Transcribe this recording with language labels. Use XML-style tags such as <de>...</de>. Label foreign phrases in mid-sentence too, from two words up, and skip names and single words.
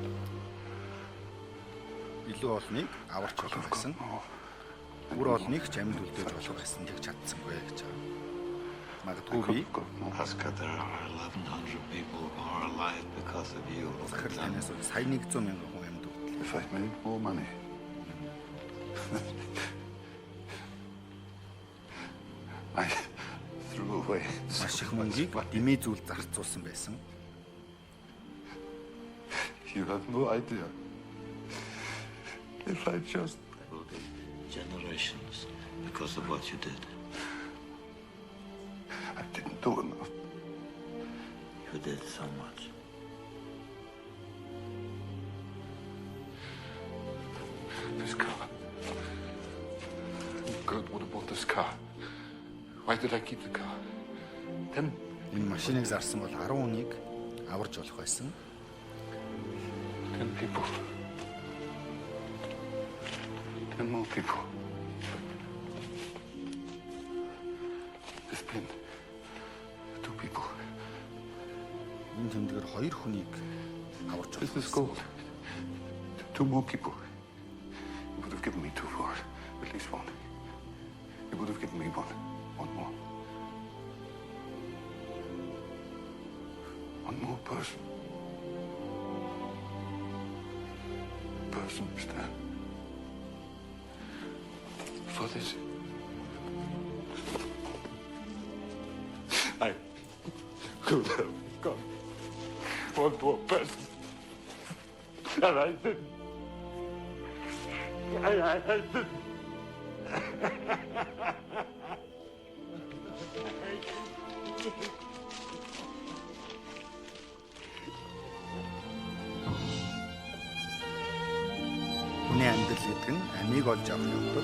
<mn>Илүү олныг аварч болох байсан. Бүр олныг ч амьд үлдээж болох байсан гэж чадсангүй гэж байна. Магадгүй би</mn> <en>Oscar, there are 1,100 people who are alive because of you.</en> <mn>захирал танаас сая 100 мянган хүн амьд үлдлээ.</mn> <en>If I'd made more money. I threw away so</en> <mn>Маш их</mn> <en>much</en> <mn>мөнгийг</mn> <en>money.</en> <mn>дэмий зүйл зарцуулсан байсан.</mn> <en>You have no idea. If I just... There will be generations because of what you did. I didn't do enough. You did so much. This car. Gert would have bought this car. Why did I keep the car? Then</en> <mn>Энэ машиныг зарсан бол 10 хүнийг аварж болох байсан.</mn> <en>10 people. 10 more people. There's been 2 people.</en> <mn>Энэ тэмдгээр 2 хүнийг аварж</mn> <en>This</en> <mn>болох</mn> <en>is</en> <mn>байсан.</mn> <en>gold. 2 more people. You would have given me 2 for it. At least 1. You would have given me 1. 1 more. 1 more person. Person, Stan. For this. I could have got 1 more person. And I didn't. I didn't.</en> <mn>Хүний амьдрал гэдэг нь амийг олж авах явдал.</mn>